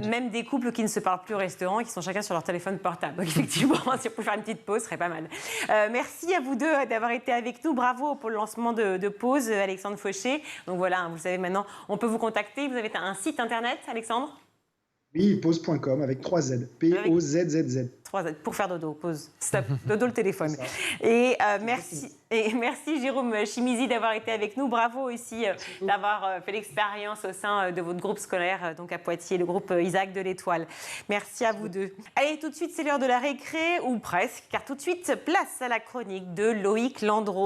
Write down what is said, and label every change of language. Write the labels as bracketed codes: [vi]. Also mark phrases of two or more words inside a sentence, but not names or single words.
[fr] Même des couples qui ne se parlent plus au restaurant, qui sont chacun sur leur téléphone portable. Donc effectivement, si on peut faire une petite pause, ce serait pas mal. Merci à vous deux d'avoir été avec nous. Bravo pour le lancement de Pause, Alexandre Fauché. Donc voilà, vous savez maintenant, on peut vous contacter. Vous avez un site internet, Alexandre ? Oui, pause.com avec 3 Z. P-O-Z-Z-Z. 3 Z pour faire dodo, pause. Stop, dodo le téléphone. Et merci Jérôme Chimizi d'avoir été avec nous. Bravo aussi d'avoir fait l'expérience au sein de votre groupe scolaire, donc à Poitiers, le groupe Isaac de l'Étoile. Merci à vous deux. Allez, tout de suite, c'est l'heure de la récré, ou presque, car tout de suite, place à la chronique de Loïc Landreau.